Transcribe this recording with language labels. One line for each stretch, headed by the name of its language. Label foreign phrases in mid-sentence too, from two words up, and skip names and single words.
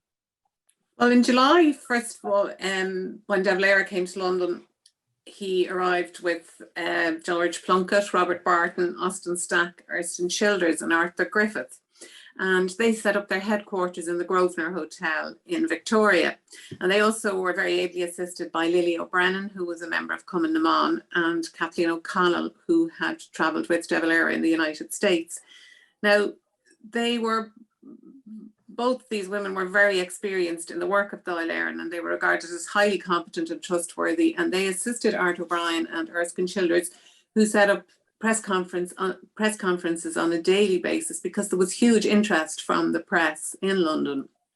English: Well, in July, first of all, when Valera came to London, he arrived with George Plunkett, Robert Barton, Austin Stack, Erskine Childers and Arthur Griffith. And they set up their headquarters in the Grosvenor Hotel in Victoria. And they also were very ably assisted by Lily O'Brien, who was a member of Cumann na mBan, and Kathleen O'Connell, who had travelled with De Valera in the United States. Now, both these women were very experienced in the work of Dáil Éireann, and they were regarded as highly competent and trustworthy. And they assisted Art O'Brien and Erskine Childers, who set up press conferences on a daily basis, because there was huge interest from the press in London.